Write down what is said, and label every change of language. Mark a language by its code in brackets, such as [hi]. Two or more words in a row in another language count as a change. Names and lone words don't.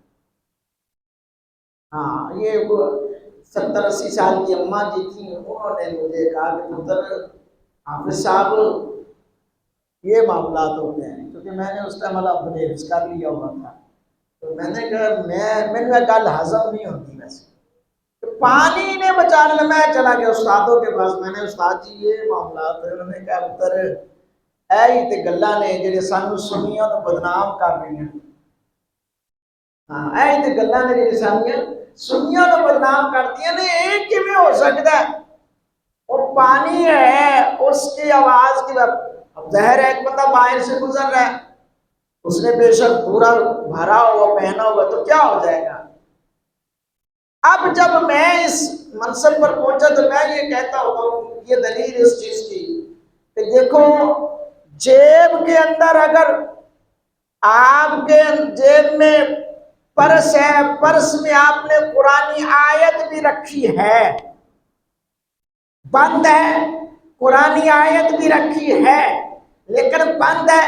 [ur] ہاں، یہ وہ 70-80 سال کی اماں جی تھیں، انہوں نے مجھے کہا کہ پتر حافظ صاحب یہ معاملات ہوتے ہیں، کیونکہ میں نے اس ٹائم اپنے حفظ کر لیا ہوا تھا. تو میں نے کہا میں گل ہضم نہیں ہوتی ویسے پانی نے بچا لیا. میں چلا گیا استادوں کے پاس، میں نے استاد جی یہ معاملات ہے. [pa] انہوں نے کہا پتر اے ہی تے گلاں نے جڑے سانو سنیاں نوں بدنام کر رہی ہیں. ہاں، اے ہی تے گلاں نے جڑے سنیاں نوں بدنام کرتی ہیں. [ur] یہ کیویں ہو سکتا ہے؟ وہ پانی ہے، اس کی آواز کی اب ظاہر ہے ایک بندہ باہر سے گزر رہا ہے، اس نے بے شک پورا بھرا ہوا پہنا ہوا تو کیا ہو جائے گا. اب جب میں اس منصب پر پہنچا تو میں یہ کہتا ہوں، یہ دلیل اس چیز کی کہ دیکھو جیب کے اندر اگر آپ کے جیب میں پرس ہے، پرس میں آپ نے قرآنی آیت بھی رکھی ہے، بند ہے، قرآنی آیت بھی رکھی ہے لیکن بند ہے.